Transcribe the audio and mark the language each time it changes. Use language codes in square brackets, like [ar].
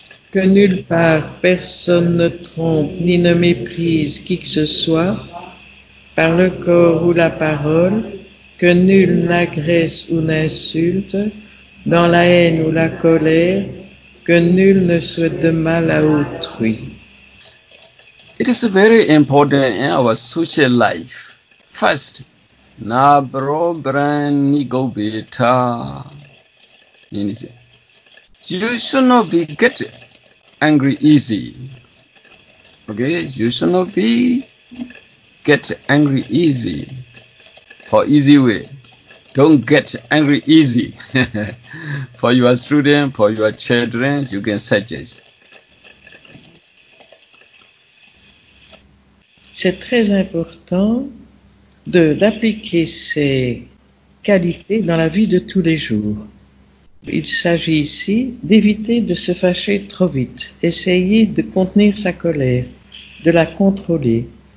[fr] Que nulle part personne ne trompe ni ne méprise qui que ce soit, par le corps ou la parole, que nul n'agresse ou n'insulte, dans la haine ou la colère, que nul ne souhaite de mal à autrui. [en] It is very important in our social life. First, na bro brani go beta. You should not be get angry easy. Okay, you should not be get angry easy. For easy way, don't get angry easy. For your student, for your children, you can suggest. [fr] C'est très important de d'appliquer ces qualités dans la vie de tous les jours. Il s'agit ici d'éviter de se fâcher trop vite, essayer de contenir sa colère, de la contrôler.